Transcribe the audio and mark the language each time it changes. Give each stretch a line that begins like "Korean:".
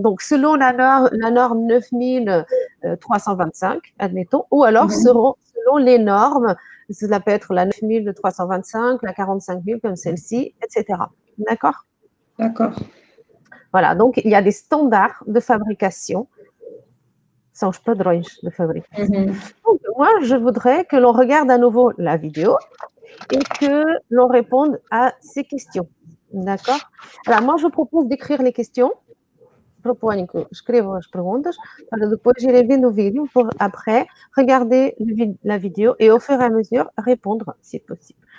French: Donc, selon la norme 9325, admettons, ou alors selon les normes, cela peut être la 9325, la 45000 comme celle-ci, etc. D'accord? D'accord. Voilà, donc il y a des standards de fabrication.
Portuguese: São os padrões de fabrication.
French: Donc, moi, je voudrais que l'on regarde à nouveau la vidéo et que l'on réponde à ces questions. D'accord? Alors, moi, je vous propose d'écrire les questions.
Portuguese: Proponho que escrevam as perguntas para depois irem vendo o vídeo
French: pour après regarder la vidéo et au fur et à mesure répondre si possible.